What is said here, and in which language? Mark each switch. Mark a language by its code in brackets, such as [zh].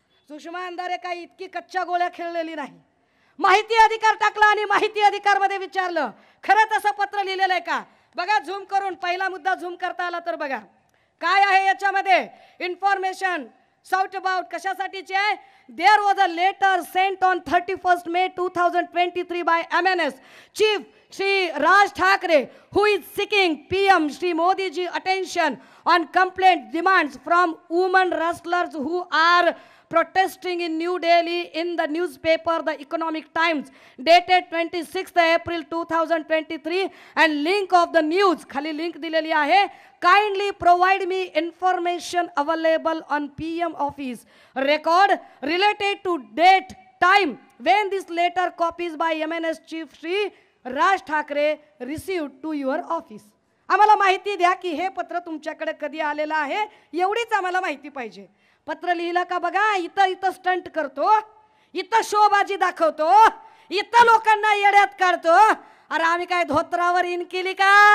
[mr] सुषमा अंधारे काही इतकी कच्च्या गोळ्या खेळलेली नाही. माहिती अधिकार टाकला आणि माहिती अधिकार मध्ये विचारलं खरंच असं पत्र लिहिलेलं आहे का? बघा झूम करून, पहिला मुद्दा झूम करता आला तर बघा काय आहे याच्यामध्ये. [en] information sought about [mr] कशासाठीचे आहे? [en] there was a letter sent on 31 May 2023 by MNS chief Shri Raj Thakre, who is seeking PM Shri Modi ji attention on complaint demands from women wrestlers who are protesting in New Delhi in the newspaper The Economic Times dated 26th April 2023 and link of the news [mr] खाली link दिलेली आहे. [en] Kindly provide me information available on PM office record related to date time when this letter copies by MNS Chief Shri Raj Thackeray received to your office. [mr] आम्हाला माहिती द्या की हे पत्र तुमच्याकडे कधी आलेलं आहे, एवढीच आम्हाला माहिती पाहिजे. पत्र लिहिलं का बघा, इथं स्टंट करतो, इथं शोबाजी दाखवतो, इथं लोकांना येड्यात काढतो. अरे आम्ही काय धोत्रावर इन केली का?